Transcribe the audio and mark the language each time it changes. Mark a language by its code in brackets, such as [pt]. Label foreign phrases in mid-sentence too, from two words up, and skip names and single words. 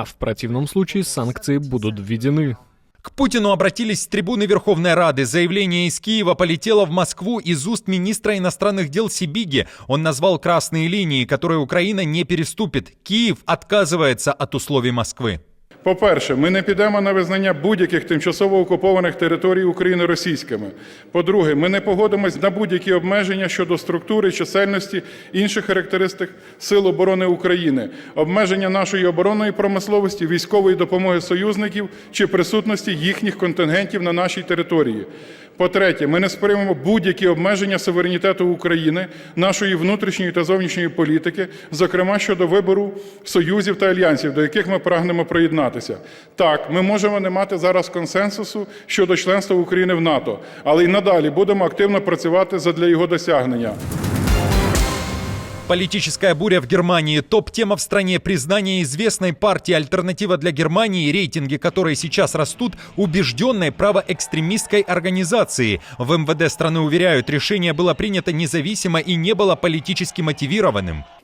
[ru] В противном случае санкции будут введены. К Путину обратились с трибуны Верховной Рады. Заявление из Киева полетело в Москву из уст министра иностранных дел Сибиги. Он назвал красные линии, которые Украина не переступит. Киев отказывается от условий Москвы. [uk] По-перше, ми не підемо на визнання будь-яких тимчасово окупованих територій України російськими. По-друге, ми не погодимось на будь-які обмеження щодо структури, чисельності, інших характеристик Сил оборони України, обмеження нашої оборонної промисловості, військової допомоги союзників чи присутності їхніх контингентів на нашій території. По-третє, ми не сприймемо будь-які обмеження суверенітету України, нашої внутрішньої та зовнішньої політики, зокрема щодо вибору союзів та альянсів, до яких ми прагнемо приєднатися. Так, ми можемо не мати зараз консенсусу щодо членства України в НАТО, але й надалі будемо активно працювати задля його досягнення. [ru] Политическая буря в Германии. Топ-тема в стране – признание известной партии «Альтернатива для Германии», рейтинги которой сейчас растут, убежденной правоэкстремистской организации. В МВД страны уверяют, решение было принято независимо и не было политически мотивированным.